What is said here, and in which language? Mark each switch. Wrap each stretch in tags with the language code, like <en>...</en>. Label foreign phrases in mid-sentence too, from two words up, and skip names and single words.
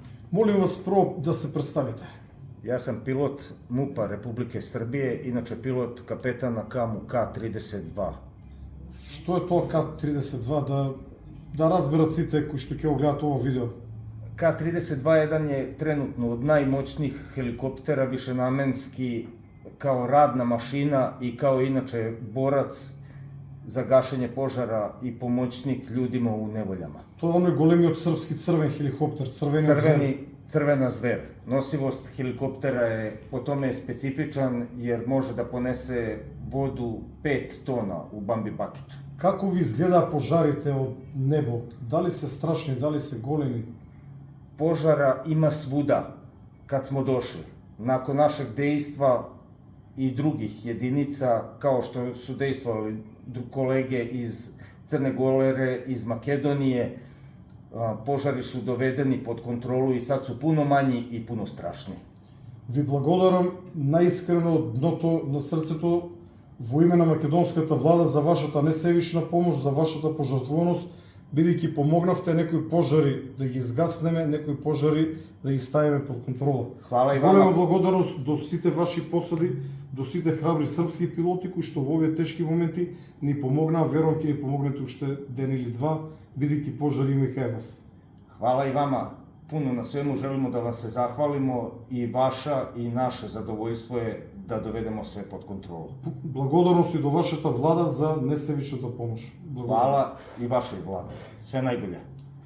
<sr>Molim vas prvo da se predstavite. Ja sam pilot MUP-a Republike Srbije, inače pilot kapetana KAMU K-32.</sr> <mk>Што је то K-32, да разберат сите који што ќе гледат ово видео?</mk> <sr>K-32 jedan je trenutno od najmoćnijih helikoptera, višenamenski, kao radna mašina i kao inače borac za gašenje požara i pomoćnik ljudima u nevoljama.</sr> <mk>To je onaj големиот српски црвен хеликоптер,</mk> <sr>Crvena zver. Nosivost helikoptera je po tome specifičan jer može da ponese vodu 5 tona u bambi baketu.</sr> <mk>Како ви изгледа пожарите од небо? Дали се страшни, дали се големи?</mk> <sr>Požara ima svuda kad smo došli. Nakon našeg dejstva i drugih jedinica, kao što su dejstvovali kolege iz Crne Gore, iz Makedonije, požari su dovedeni pod kontrolu i sad su puno manji i puno strašniji.</sr> <mk>Ви благодарам наискрено од дното на срцето во име на македонската влада за вашата несевишна помош, за вашата пожртвуваност, бидејќи помогнавте некои пожари да ги изгаснеме, некои пожари да ги ставиме под контрола.</mk> <sr>Хвала и вама.</sr> <mk>Голема благодарност до сите ваши посади, до сите храбри српски пилоти кои што во овие тешки моменти ни помогнаа, верувам ќе ни помогнете уште ден или два, бидејќи пожари има и кај вас.</mk> <sr>Hvala i vama puno na svemu, želimo da vam se zahvalimo i vaša i naše zadovoljstvo je da dovedemo sve pod kontrolu.</sr> <mk>Благодарност и до вашата влада за несевичната помош.</mk> <sr>Hvala i vašoj vladi. Sve najbolje.</sr>